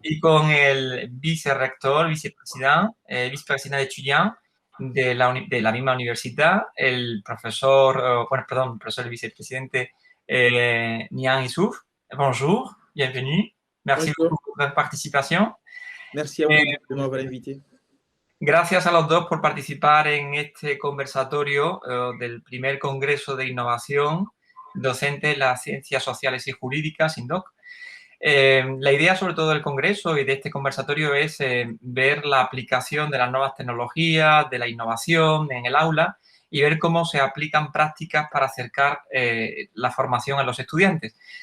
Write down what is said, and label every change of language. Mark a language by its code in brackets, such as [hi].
[es] Y con el vicerrector, vicepresidente de Chillán de la misma universidad, el profesor, profesor vicepresidente Nian Issouf. [fr] Bonjour, bienvenue. Merci Bonjour. [es] por [fr] votre participación. Merci a vous de m'avoir invité. [es] Gracias a los dos por participar en este conversatorio del primer Congreso de Innovación Docente en las Ciencias Sociales y Jurídicas, INDOC. La idea, sobre todo, del Congreso y de este conversatorio es ver la aplicación de las nuevas tecnologías, de la innovación en el aula y ver cómo se aplican prácticas para acercar la formación a los estudiantes.